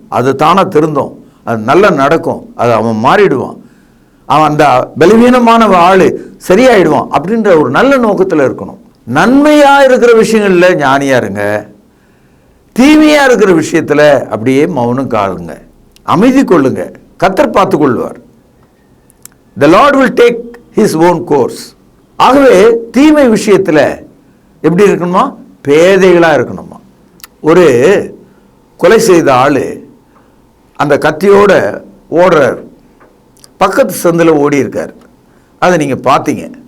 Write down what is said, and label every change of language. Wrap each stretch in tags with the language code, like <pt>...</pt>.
<ta>அது தானாக திருந்தும், அது நல்லா நடக்கும், அது அவன் மாறிடுவான், அவன் அந்த பலவீனமான ஆள் சரியாயிடுவான் அப்படின்ற ஒரு நல்ல நோக்கத்தில் இருக்கணும். நன்மையாக இருக்கிற விஷயங்களில் ஞானியாக இருங்க, தீமையாக இருக்கிற விஷயத்தில் அப்படியே மௌனம் காருங்க, அமைதி கொள்ளுங்க, கர்த்தர் பார்த்து கொள்வார்.</ta> <en>The Lord will take his own course.</en> <ta>ஆகவே தீமை விஷயத்தில் எப்படி இருக்கணுமா? பேதைகளாக இருக்கணுமா. ஒரு கொலை செய்த ஆள் அந்த கத்தியோட ஓடுறார், பக்கத்து சந்தில் ஓடி இருக்கார், அதை நீங்கள் பார்த்தீங்க.</ta>